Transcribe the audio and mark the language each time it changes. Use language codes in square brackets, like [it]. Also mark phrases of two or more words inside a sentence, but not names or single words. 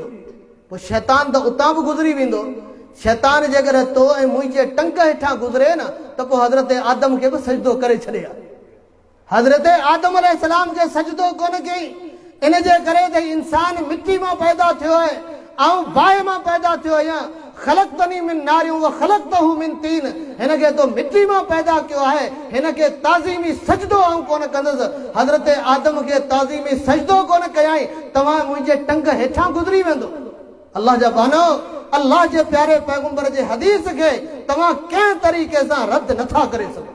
[sd] पोइ शैतान त उतां बि गुज़री वेंदो। शैतान जेकर तो ऐं मुंहिंजे टंग हेठां गुज़रे न त पोइ हज़रत आदम खे बि सजदो करे छॾे हा। हज़रत आदम अलैहिस्सलाम खे सजदो कोन कयईं, इन जे करे त इंसान मिटी मां पैदा थियो आहे ऐं बाहि मां पैदा थियो आहियां। [ar] خلقتني من نار وخلقته من طين, [sd] हिन खे तो मिटी मां पैदा कयो आहे, हिन खे ताज़ीमी सजदो आऊं कोन कंदुसि। हज़रत आदम खे ताज़ीमी सजदो कोन कयाई, तव्हां मुंहिंजे टंग हेठां गुज़री वेंदो। अल्लाह जा बानो, अल्लाह जे प्यारे पैगंबर जे हदीस खे तव्हां कंहिं तरीक़े सां रद्द नथा करे सघो।